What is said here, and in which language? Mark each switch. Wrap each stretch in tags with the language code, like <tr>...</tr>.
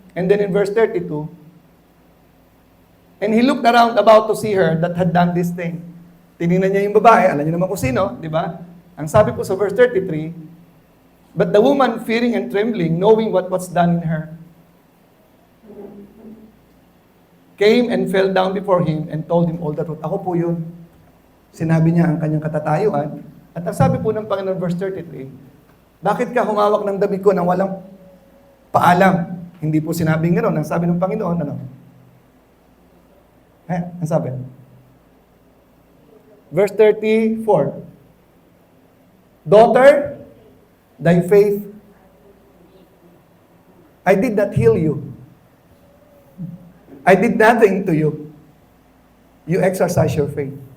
<en>And then in verse 32, and he looked around about to see her that had done this thing.</en> <tl>Tinignan niya yung babae, alam niyo naman kung sino, di ba? Ang sabi po sa verse 33,</tl> <en>but the woman, fearing and trembling, knowing what was done in her, came and fell down before him and told him all the truth.</en> <tl>Ako po yun. Sinabi niya ang kanyang katatayuan. At ang sabi po ng Panginoon, verse 33, bakit ka humawak ng damit ko nang walang paalam? Hindi po sinabing gano'n. Ang sabi ng Panginoon, ano? Ang sabi?</tl> <en>Verse 34, daughter, thy faith, I did not heal you. I did nothing to you. You exercise your faith.</en>